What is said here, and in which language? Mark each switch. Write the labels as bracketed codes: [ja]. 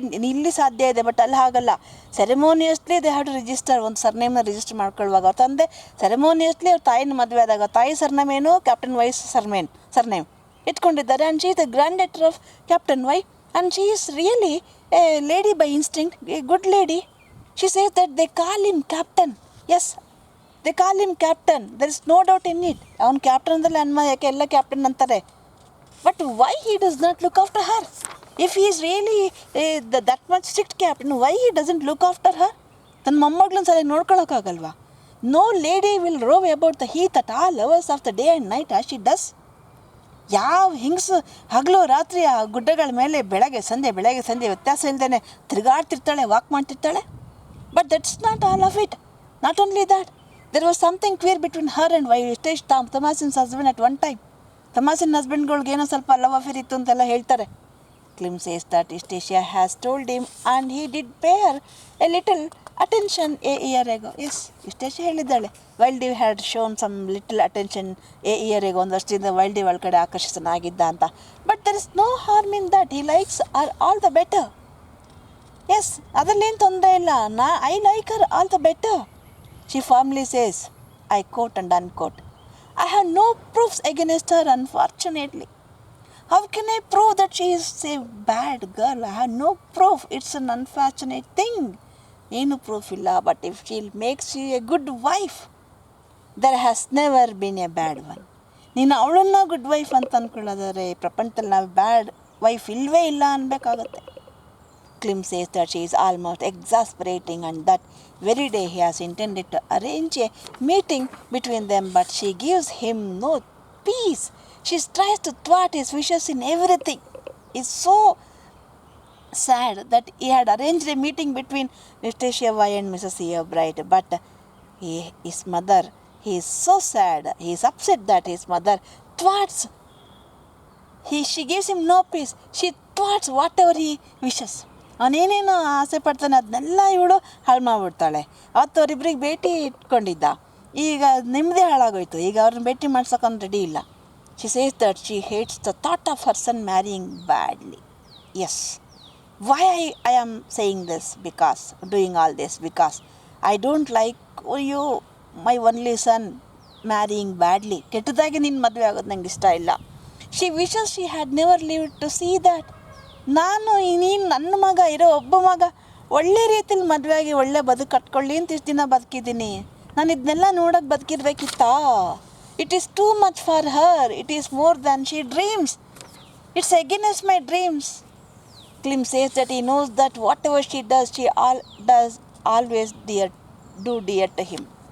[kn] ಇಲ್ಲಿ ಸಾಧ್ಯ ಇದೆ, ಬಟ್ ಅಲ್ಲಿ ಹಾಗಲ್ಲ. [en] Ceremoniously they have to register. [kn] ಒಂದು ಸರ್ನೇಮ್ನ ರಿಜಿಸ್ಟರ್ ಮಾಡ್ಕೊಳ್ಳುವಾಗ ಅವ್ರ ತಂದೆ ಸೆರೆಮೋನಿಯಸ್ಲಿ ಅವ್ರ ತಾಯಿನ ಮದುವೆ ಆದಾಗ ತಾಯಿ ಸರ್ನೇಮ್ ಏನು, ಕ್ಯಾಪ್ಟನ್ ವೈಸ್ ಸರ್ನೇಮ್ ಇಟ್ಕೊಂಡಿದ್ದಾರೆ. [en] And she is the granddaughter of captain Y and she is really a lady by instinct, a good lady. She says that they call him captain. Yes, they call him captain. There is no doubt in it. [kn] ಅವನು captain ಅಂದರೆ ಅನ್ಮ, ಯಾಕೆ ಎಲ್ಲ captain ಅಂತಾರೆ. [en] But why he does not look after her? If he is really that much strict captain, why he doesn't look after her? [kn] ತನ್ನ ಮೊಮ್ಮಗಳನ್ನ ಸರಿ ನೋಡ್ಕೊಳ್ಳೋಕ್ಕಾಗಲ್ವಾ? [en] No lady will rove about the heath at all hours of the day and night as she does. [kn] ಯಾವ ಹಿಂಗ್ಸು ಹಗಲು ರಾತ್ರಿ ಆ ಗುಡ್ಡಗಳ ಮೇಲೆ ಬೆಳಗ್ಗೆ ಸಂಜೆ ವ್ಯತ್ಯಾಸ ಇಲ್ಲದೇ ತಿರುಗಾಡ್ತಿರ್ತಾಳೆ, walk ಮಾಡ್ತಿರ್ತಾಳೆ. [en] But that's not all of it. Not only that, there was something queer between her and Thomasin's husband at one time. [kn] Thomasin ಹಸ್ಬೆಂಡ್ಗಳ್ಗೆ ಏನೋ ಸ್ವಲ್ಪ ಲವ್ ಅಫೇರ್ ಇತ್ತು ಅಂತೆಲ್ಲ ಹೇಳ್ತಾರೆ. [en] Klim says that Eustacia has told him and he did pay her a little attention a year ago. Yes, Eustacia ಹೇಳಿದ್ದಾಳೆ, Wildeve had shown some little attention a year ago. [kn] ಒಂದು ವರ್ಷದಿಂದ ವೈಲ್ಡಿವ್ ಒಳ ಕಡೆ ಆಕರ್ಷಿತನಾಗಿದ್ದ ಅಂತ. [en] But there is no harm in that. He likes her all the better. [kn] Yes, ಅದರಲ್ಲೇನು ತೊಂದರೆ ಇಲ್ಲ. [en] I like her all the better. She firmly says, I quote and unquote, I have no proofs against her, unfortunately. How can I prove that she is a bad girl? I have no proof. It's an unfortunate thing. [kn] ಏನು proof ಇಲ್ಲ. [en] But if she makes you a good wife, there has never been a bad one. [kn] ನೀನು ಅವಳನ್ನ good wife ಅಂತ ಅಂದ್ಕೊಳ್ಳೋದಾದ್ರೆ ಪ್ರಪಂಚದಲ್ಲಿ ನಾವು ಬ್ಯಾಡ್ wife ಇಲ್ಲವೇ ಇಲ್ಲ ಅನ್ಬೇಕಾಗತ್ತೆ. [en] Klim says that she is almost exasperating and that very day he has intended to arrange a meeting between them, but she gives him no peace. She tries to thwart his wishes in everything. It's so sad that he had arranged a meeting between Eustacia Y and Mrs. E. Bright, but his mother he is so sad. He is upset that his mother thwarts. She gives him no peace. She thwarts whatever he wishes. [kn] ಅವನೇನೇನು ಆಸೆ ಪಡ್ತಾನೆ ಅದನ್ನೆಲ್ಲ ಇವಳು ಹಾಳು ಮಾಡಿಬಿಡ್ತಾಳೆ. ಅವತ್ತು ಅವರಿಬ್ಬರಿಗೆ ಭೇಟಿ ಇಟ್ಕೊಂಡಿದ್ದ, ಈಗ ನಿಮ್ಮದೇ ಹಾಳಾಗೋಯ್ತು. ಈಗ ಅವ್ರನ್ನ ಭೇಟಿ ಮಾಡ್ಸೋಕೆ ರೆಡಿ ಇಲ್ಲ. [en] She says that she hates the thought of her son marrying badly. Yes. Why I am saying this? Because, doing all this, because I don't like you, my only son, marrying badly. [kn] ಕೆಟ್ಟದಾಗಿ ನಿನ್ನ ಮದುವೆ ಆಗೋದು ನಂಗೆ ಇಷ್ಟ ಇಲ್ಲ. [en] She wishes she had never lived to see that. [kn] ನೀನು ನನ್ನ ಮಗ, ಇರೋ ಒಬ್ಬ ಮಗ, ಒಳ್ಳೆ ರೀತಿಲಿ ಮದುವೆ ಆಗಿ ಒಳ್ಳೆ ಬದುಕು ಕಟ್ಕೊಳ್ಳಿ ಅಂತ ಇಷ್ಟು ದಿನ ಬದುಕಿದ್ದೀನಿ. ನಾನು ಇದನ್ನೆಲ್ಲ ನೋಡೋಕೆ ಬದುಕಿರ್ಬೇಕಿತ್ತಾ? [en] It is too much for her. It is more than she dreams. It's against my dreams. Klim says that he knows that whatever she does, does always dear to him.